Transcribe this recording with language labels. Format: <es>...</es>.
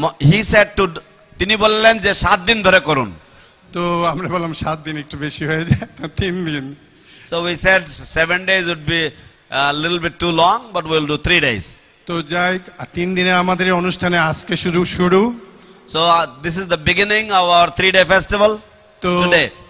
<en>He said to,</en> <bn>তিনি বললেন যে 7 দিন ধরে করুন। তো আমরা বললাম 7 দিন একটু বেশি হয়ে যায়, 3 দিন।</bn> <en>So we said 7 days would be a little bit too long, but we'll do 3 days.</en> <bn>তো যাই, 3 দিনের আমাদের এই অনুষ্ঠানে আজকে শুরু।</bn> <en>So this is the beginning of our 3-day festival today.</en>